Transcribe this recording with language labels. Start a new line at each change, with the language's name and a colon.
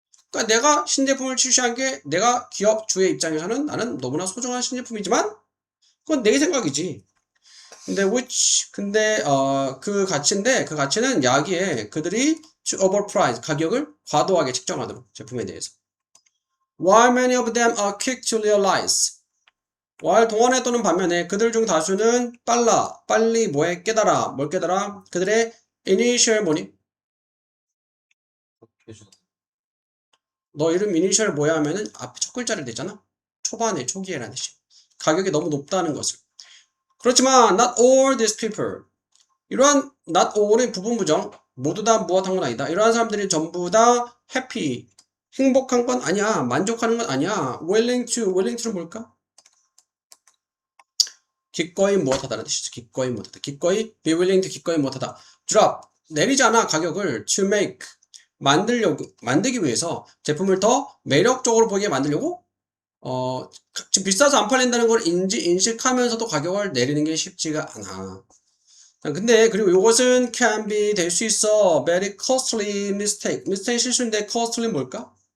Korean: 그러니까 내가 신제품을 출시한 게 내가 기업 주의 입장에서는 나는 너무나 소중한 신제품이지만 그건 내 생각이지. 근데 그 가치는 야기에 그들이
English: to overprice
Korean: 가격을 과도하게 책정하도록 제품에 대해서.
English: While many of them are quick to realize.
Korean: while 동안에 또는 반면에 그들 중 다수는 빨리 뭘 깨달아? 그들의
English: initial
Korean: 뭐니? 표준 너 이름 initial 뭐야 하면은 앞에 첫 글자를 대잖아. 초기에라는 뜻이. 가격이 너무 높다는 것을. 그렇지만
English: not all these people.
Korean: 이러한 not all의 부분 부정 모두 다 무엇한 건 아니다. 이러한 사람들이 전부 다 happy 행복한 건 아니야. 만족하는 건 아니야. willing는 뭘까? 기꺼이 무엇하다라는 뜻이죠. 기꺼이 무엇하다. 기꺼이
English: be willing to
Korean: 기꺼이 무엇하다.
English: drop
Korean: 내리지 않아 가격을
English: to make
Korean: 만들기 위해서 제품을 더 매력적으로 보이게 만들려고 지금 비싸서 안 팔린다는 걸 인식하면서도 가격을 내리는 게 쉽지가 않아. 근데 그리고 이것은
English: can be
Korean: 될 수 있어.
English: very costly mistake
Korean: 실수인데 costly 뭘까?